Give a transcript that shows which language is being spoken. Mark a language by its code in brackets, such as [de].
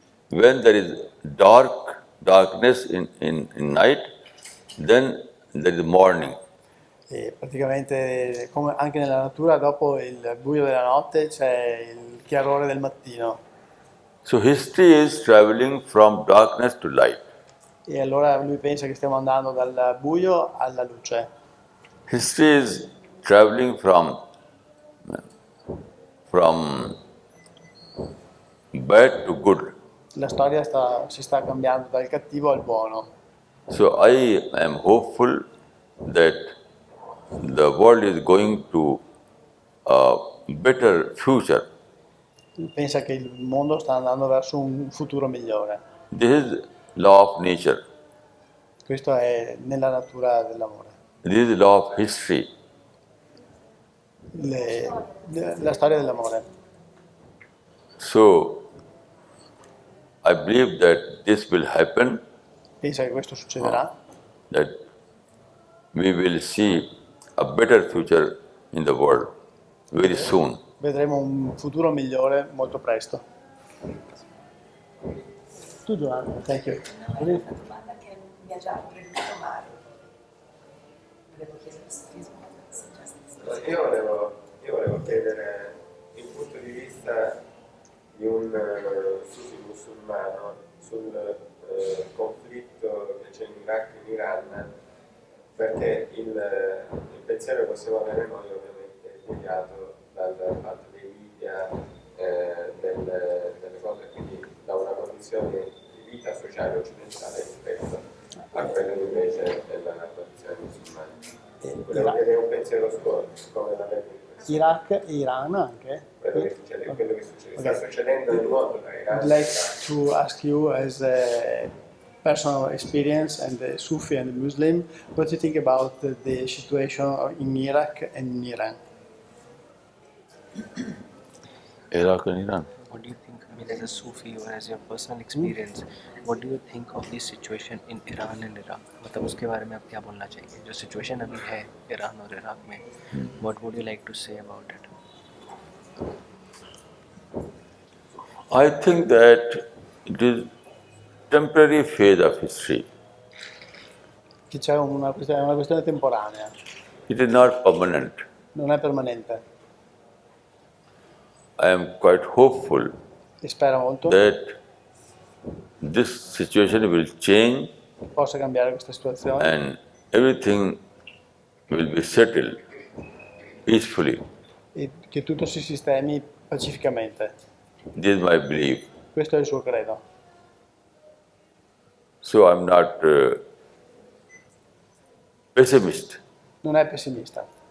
[en] When there is darkness in night, then there is morning. [it] E praticamente, come anche nella natura, dopo il buio della notte c'è il chiarore del mattino. [en] So history is traveling from darkness to light. [it] E allora lui pensa che stiamo andando dal buio alla luce. [en] History is traveling from bad to good. [it] La storia si sta cambiando dal cattivo al buono. [en] So I am hopeful that the world is going to a better future. [it] Pensa che il mondo sta andando verso un futuro migliore. [en] This is law of nature. [it] Questo è nella natura dell'amore. [en] This is the law of history. [it] La storia dell'amore. [en] So I believe that this will happen, [it] pensa che questo succederà, [en] that we will see a better future in the world very soon. [it] vedremo un futuro migliore molto presto. [en] Tu Giovanni, thank you. [it] Una domanda che mi ha già proibito Mario. Volevo chiedere il sufismo. Io volevo chiedere il punto di vista di un sufi musulmano sul conflitto che c'è in Iraq e in Iran, perché il pensiero che possiamo avere noi ovviamente è guidato dal fatto dei media, delle cose, quindi da una condizione di vita sociale occidentale rispetto a quella invece della tradizione musulmana. Volevo chiedere un pensiero suo, come la vede in questo? Iraq e Iran anche. Quello che succede, sta succedendo nel mondo tra Iran [en] I'd [it] e [en] like [it] Iran. [en] to ask you, as a personal experience and a Sufi and a Muslim, what do you think about the situation in Iraq and in Iran? Iraq and Iran. What do you think, I mean, as a Sufi or as your personal experience, what do you think of the situation in Iran and Iraq? [hi] मतलब उसके बारे में आप क्या बोलना चाहिए? जो situation अभी है ईरान और इराक में, [en] what would you like to say about it? I think that it is temporary phase of history. [it] Che c'è una questione temporanea, [en] It is not permanent. [it] non è permanente. [en] I am quite hopeful [it] E spero molto [en] that this situation will change [it] che possa cambiare questa situazione [en] and everything will be settled peacefully. [it] e che tutto si sistemi pacificamente. [en] This is my belief. [it] Questo è il suo credo. [en] So I'm not pessimist. [it] Non è pessimista.